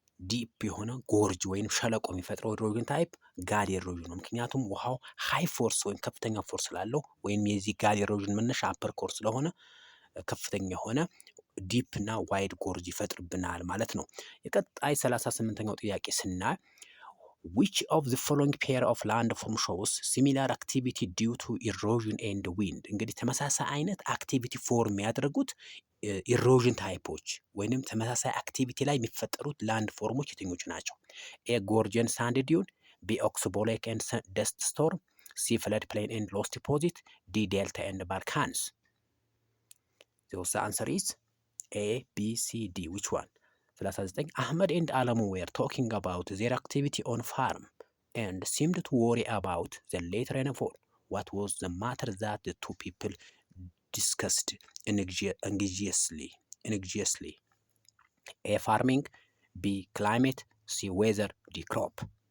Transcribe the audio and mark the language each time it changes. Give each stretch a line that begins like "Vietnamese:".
Amharic: ዲፕ የሆነ ጎርጅ ወይም ሸለቆ የሚፈጥረው ኢሮዥን ታይፕ ጋድ ኢሮዥን ነው። ምክንያቱም ውሃው ሃይ ፎርስ ወይም ከፍተኛ ፎርስ ስላለው ወይም የዚህ ጋድ ኢሮዥን መነሻ አፐር ኮርስ ስለሆነ ከፍተኛ የሆነ ዲፕ እና ዋይድ ጎርጅ ይፈጥርብናል ማለት ነው። የቀጣይ 38ኛው ጥያቄ ስናይ
English: which of the following pair of landform shows similar activity due to erosion and wind?
Amharic: እንግዲህ ተመሳሳይ አይነት አክቲቪቲ ፎርም ያደረጉት ኢሮዥን ታይፖች ወይንም ተመሳሳይ አክቲቪቲ ላይ የሚፈጠሩት ላንድ ፎርሞች የትኞቹ ናቸው?
English: ኤ ጎርጀን ሳንድ ዲዩን፣ ቢ ኦክስቦሌክ ኤንድ ደስት ስቶርም፣ ሲ ፍለድ ፕሌን ኤንድ ሎስ ዲፖዚት፣ ዲ ዴልታ ኤንድ ባልካንስ። the answer is A, B, C, D. which one? 39 Ahmed and Alamu were talking about their activity on farm and seemed to worry about the late rainfall. What was the matter that the two people discussed anxiously? A, farming, B, climate, C, weather, D, crop.